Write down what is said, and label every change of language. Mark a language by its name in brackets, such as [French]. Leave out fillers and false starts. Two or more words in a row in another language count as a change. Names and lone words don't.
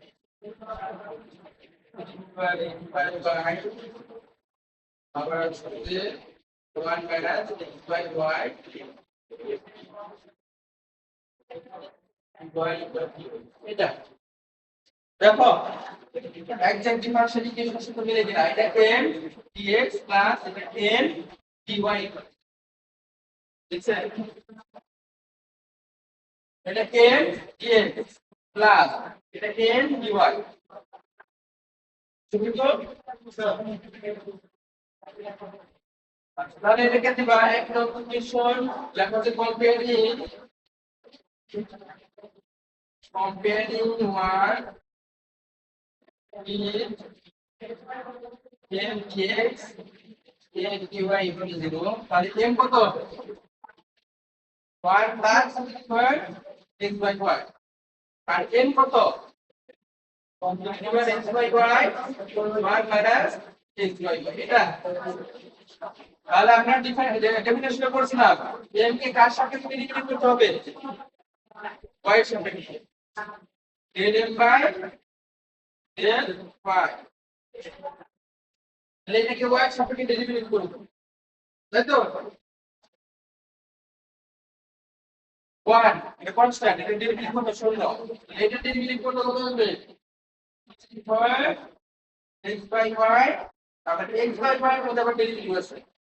[Bangla] by y আবার হচ্ছে 1 [English] minus x by y [Bangla] এটা দেখো [English] exact differential [Bangla] ইকুয়েশনের সাথে মিলে কিনা এটা m dx প্লাস এটা n dy দেখছেন এটা m dx প্লাস এটা n dy ঠিক তো তাহলে এটাকে দিবা এক নম্বর ইকুয়েশন লেখা আছে [English] comparing one is m dx n dy equal to 0 [Bangla] তাহলে m কত y [English] plus square x by y [Bangla] আর n কত এবার [English] x by y y minus x by y [Bangla] এটা তাহলে আমরা ডেফিনেশন করেছিলাম m কে কার সাপেক্ষে ডেরিভেটিভ করতে হবে y এর সাপেক্ষে [English] del m by del y [Bangla] তাহলে এটাকে y এর সাপেক্ষে ডেরিভেটিভ করব তাই তো 1 এটা কনস্ট্যান্ট এটা ডেরিভেটিভ কত শূন্য এটা ডেরিভেটিভ কত হবে [English] x by y [Bangla] তাহলে [English] x by y [Bangla] এর মধ্যে আবার ডেরিভেটিভ আছে